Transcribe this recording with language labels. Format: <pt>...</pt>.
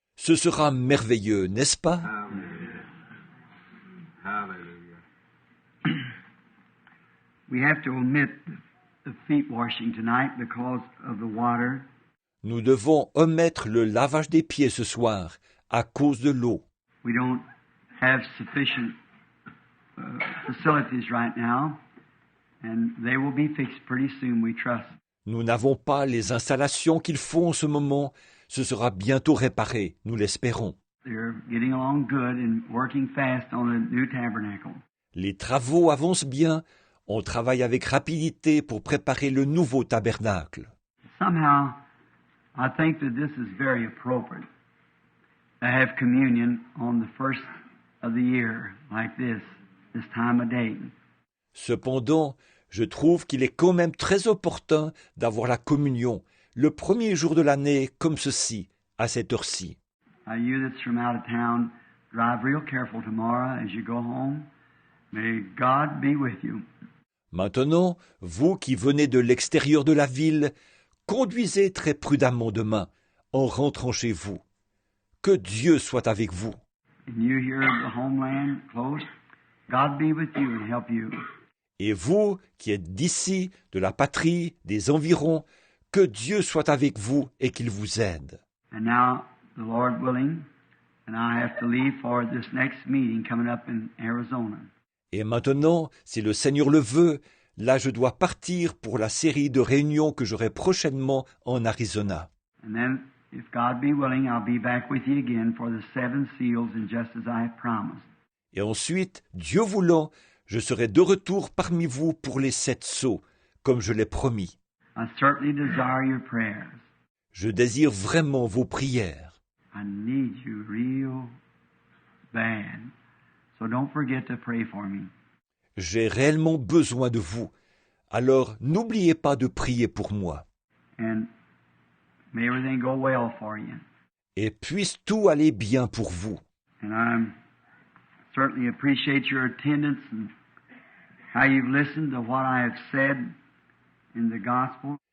<fr>Ce sera merveilleux, n'est-ce pas?</fr> <en>We have to omit the feet washing tonight because of the water.</en> <fr>Nous devons omettre le lavage des pieds ce soir à cause de l'eau.</fr> <en>We don't have sufficient facilities right now, and they will be fixed pretty soon, we trust.</en> <fr>Nous n'avons pas les installations qu'il faut en ce moment. Ce sera bientôt réparé, nous l'espérons.</fr> <en>They're getting along good and working fast on the new tabernacle.</en> <fr>Les travaux avancent bien. On travaille avec rapidité pour préparer le nouveau tabernacle.</fr> <en>Somehow, I think that this is very appropriate to have communion on the first of the year like this time of day.</en> <fr>Cependant, je trouve qu'il est quand même très opportun d'avoir la communion le premier jour de l'année comme ceci, à cette heure-ci.</fr> <en>Now, you that's from out of town, drive real careful tomorrow as you go home. May God be with you.</en> <fr>Maintenant, vous qui venez de l'extérieur de la ville, conduisez très prudemment demain, en rentrant chez vous. Que Dieu soit avec vous.</fr> <en>And you here in the homeland close, God be with you and help you.</en> <fr>Et vous qui êtes d'ici, de la patrie, des environs, que Dieu soit avec vous et qu'il vous aide.</fr> <en>And now, the Lord willing, and I have to leave for this next meeting coming up in Arizona.</en> <fr>Et maintenant, si le Seigneur le veut, là je dois partir pour la série de réunions que j'aurai prochainement en Arizona.</fr> <en>And then, if God be willing, I'll be back with you again for the 7 seals, and just as I have promised.</en> <fr>Et ensuite, Dieu voulant, je serai de retour parmi vous pour les 7 sceaux, comme je l'ai promis.</fr> <en>I certainly desire your prayers.</en> <fr>Je désire vraiment vos prières.</fr> <en>I need you real bad. So don't forget to pray for me.</en> <fr>J'ai réellement besoin de vous. Alors n'oubliez pas de prier pour moi.</fr> <en>And may everything go well for you.</en> <fr>Et puisse tout aller bien pour vous.</fr> <en>And I certainly appreciate your attendance and how you've listened to what I have said in the gospel.</en>